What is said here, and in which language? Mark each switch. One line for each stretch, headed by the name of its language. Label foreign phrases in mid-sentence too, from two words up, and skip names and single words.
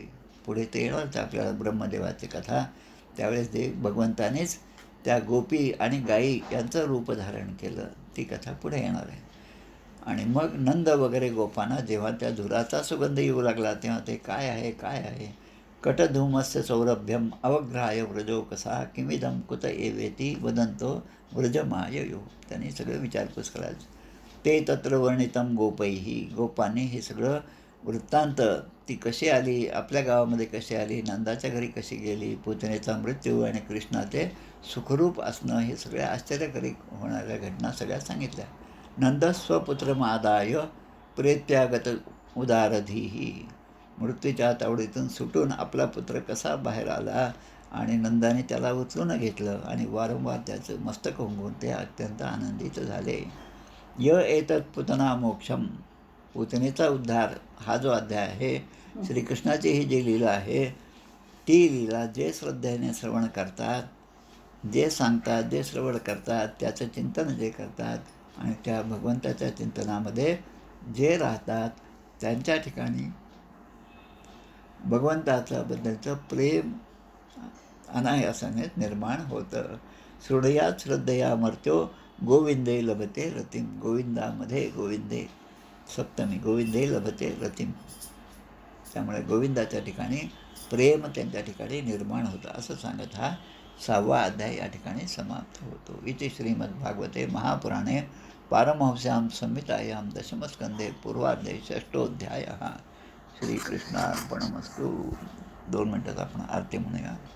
Marathi: पुढे ते येणारच आपल्याला ब्रह्मदेवाची कथा. त्यावेळेस ते भगवंतानेच त्या गोपी आणि गायी यांचं रूप धारण केलं. ती कथा पुढे येणार आहे. आणि मग नंद वगैरे गोपांना जेव्हा त्या धुराचा सुगंध येऊ लागला तेव्हा ते काय आहे काय आहे.
Sanskrit: कटधूमस्य सौरभ्यम अवग्रहाय व्रजो कसा किमिदम कुत एवेती वदंतो व्रजमाययो.
Marathi: त्यांनी सगळं विचारपूस करायचं.
Sanskrit: ते तत्र वर्णितम गोपैही.
Marathi: गोपांनी हे सगळं वृत्तांत ती कशी आली, आपल्या गावामध्ये कशी आली, नंदाच्या घरी कशी गेली, पूतनेचा मृत्यू आणि कृष्णाचे सुखरूप असणं हे सगळ्या आश्चर्यकारी होणाऱ्या घटना सगळ्या सांगितल्या.
Sanskrit: नंद स्वपुत्रमादाय प्रेत्यागत उदारधीही.
Marathi: मृत्यूच्या तावडीतून सुटून आपला पुत्र कसा बाहेर आला आणि नंदाने त्याला उचलून घेतलं आणि वारंवार त्याचं मस्तक हुंगून ते अत्यंत आनंदित झाले.
Sanskrit: य एतत् पुतना मोक्षम.
Marathi: पूतनेचा उद्धार हा जो अध्याय आहे श्रीकृष्णाची ही जी लीला आहे ती लीला जे श्रद्धेने श्रवण करतात, जे सांगतात, जे श्रवण करतात, त्याचं चिंतन जे करतात आणि त्या भगवंताच्या चिंतनामध्ये जे राहतात त्यांच्या ठिकाणी भगवंताच्याबद्दलचं प्रेम अनायासाने निर्माण होतं.
Sanskrit: हृदयात श्रद्धया मर्त्यो गोविंदे लभते रतिम. गोविंदामध्ये गोविंदे सप्तमी गोविंदे लभते रतिम.
Marathi: त्यामुळे गोविंदाच्या ठिकाणी प्रेम त्यांच्या ठिकाणी निर्माण होतं असं सांगत हा 6वा अध्याय या ठिकाणी समाप्त होतो.
Sanskrit: इति श्रीमद्भागवते महापुराणे पारमहंस्यां संहितायां दशमस्कंदे पूर्वार्धे 6ठोऽध्यायः. श्रीकृष्णार्पणमस्तु.
Marathi: 2 मिनिटात आपण आरती म्हणूया.